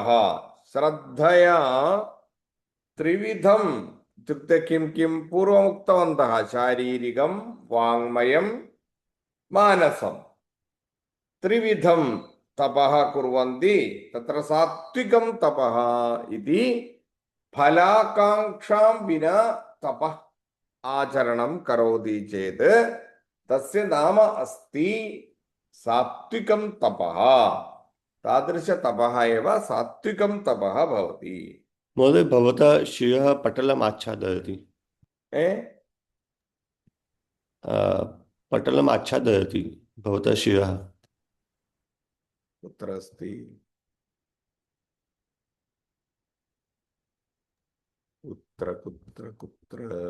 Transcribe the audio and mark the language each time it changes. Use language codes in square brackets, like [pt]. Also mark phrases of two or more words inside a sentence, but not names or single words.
[sa] ശ്രദ്ധയാ ത്രിവിധം ഇത്യുക്തെ കിം കിം പൂർവമുക്തവന്തഃ ശാരീരികം വാങ്മയം മാനസം ത്രിവിധം തപഃ കുർവന്തി തത്ര സാത്വികം തപഃ ഇതി ഫലാകാംക്ഷാം വിനാ തപഃ ആചരണം കരോതി ചേത് തസ്യ നാമ അസ്തി സാത്വികം തപഃ. താദൃശ തപഃ एव സാത്വികം തപഃ ഭവതി. महोदय भवतः शिरः पटलम् आच्छादयति पटलम् आच्छादयति भवतः शिरः. कुत्र अस्ति? कुत्र कुत्र कुत्र?